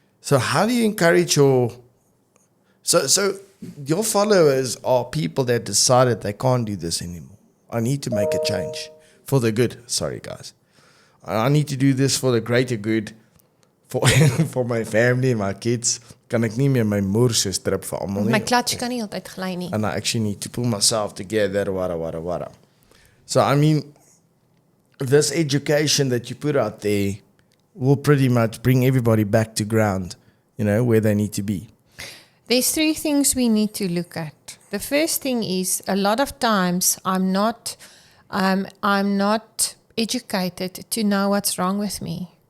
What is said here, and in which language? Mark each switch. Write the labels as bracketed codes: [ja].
[en] So how do you encourage your... So your followers are people that decided they can't do this anymore. I need to make a change for the good. Sorry, guys. I need to do this for the greater good, for my family, my kids. [af] Kan ek nie meer my moer so strip vir almal nie. My clutch kan nie altyd gly nie. [en] And I actually need to pull myself together, wara. So, I mean, this education that you put out there will pretty much bring everybody back to ground, where they need to be. There's 3 things we need to look at. The first thing is, a lot of times I'm not educated to know what's wrong with me.